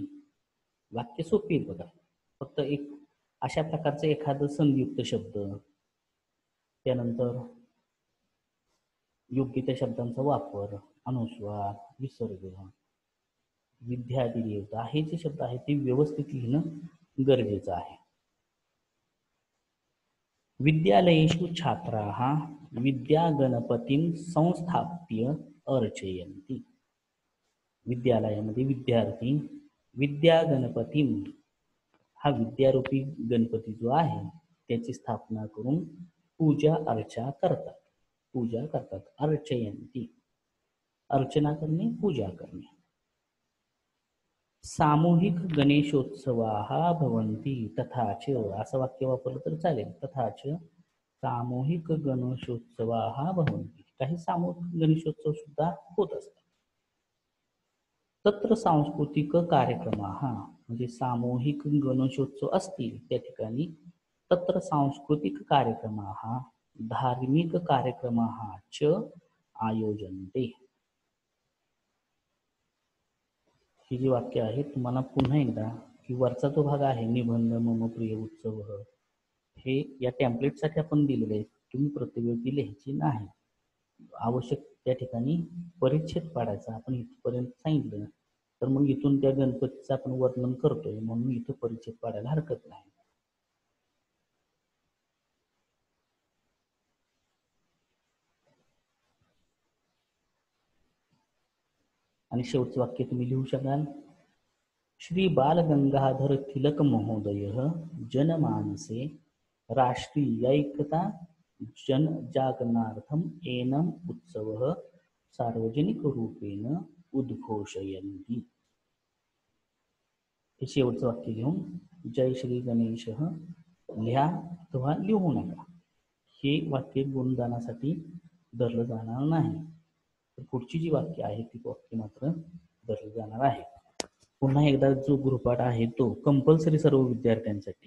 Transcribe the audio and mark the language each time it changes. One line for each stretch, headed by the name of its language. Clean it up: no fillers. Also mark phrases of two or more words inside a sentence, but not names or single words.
Marathi: वाक्य सोपी आहेत बघा. फक्त एक अशा प्रकारचं एखादं संयुक्त शब्द, त्यानंतर योग्य त्या शब्दांचा वापर, अनुस्वार, विसर्ग, विद्यादी देवता हे जे शब्द आहेत ते व्यवस्थित लिहिणं गरजेचं आहे.
Sanskrit: विद्यालयेषु छात्राः विद्यागणपतीं संस्थाप्य अर्चयन्ति.
Marathi: विद्यालयामध्ये विद्यार्थी विद्यागणपतीं हा विद्यारूपी गणपती जो आहे त्याची स्थापना करून पूजा अर्चा करतात. अर्चयन्ति अर्चना करणे, पूजा करणे.
Sanskrit: सामूहिक गणेशोत्सवाः भवन्ति तथा च
Marathi: असं वाक्य वापरलं तर चालेल.
Sanskrit: तथा च सामूहिक गणेशोत्सवाः भवन्ति.
Marathi: काही सामूहिक गणेशोत्सव सुद्धा होत असतात.
Sanskrit: तत्र सांस्कृतिक कार्यक्रमाः
Marathi: म्हणजे सामूहिक गणेशोत्सव असतील त्या ठिकाणी
Sanskrit: तत्र सांस्कृतिक कार्यक्रमाः धार्मिक कार्यक्रमाः च आयोजन्ते.
Marathi: ही जी वाक्य आहे तुम्हाला पुन्हा एकदा की वरचा जो भाग आहे निबंध
Sanskrit: मम प्रिय उत्सव
Marathi: हे या टेम्पलेटसाठी आपण दिलेले आहे. तुम्ही प्रत्येक वेळी लिहायची नाही. आवश्यक त्या ठिकाणी परिच्छेद पाडायचा. आपण इथपर्यंत सांगितलं तर मग इथून त्या गणपतीचं आपण वर्णन करतोय म्हणून इथं परिच्छेद पाडायला हरकत नाही. आणि शेवटचं वाक्य तुम्ही लिहू शकाल.
Sanskrit: श्री बाल गंगाधर तिलक महोदय जनमानसे राष्ट्रीयैकता जनजागरणार्थम एनम उत्सव सार्वजनिक रूपेण उद्घोषयन्ति.
Marathi: हे शेवटचं वाक्य लिहून जय श्री गणेश लिहा अथवा लिहू नका. हे वाक्य गुणदानासाठी धरलं जाणार नाही. पुढची जी वाक्य आहे ती वाक्य मात्र धरली जाणार आहे. पुन्हा एकदा जो गृहपाठ आहे तो कंपल्सरी सर्व विद्यार्थ्यांसाठी.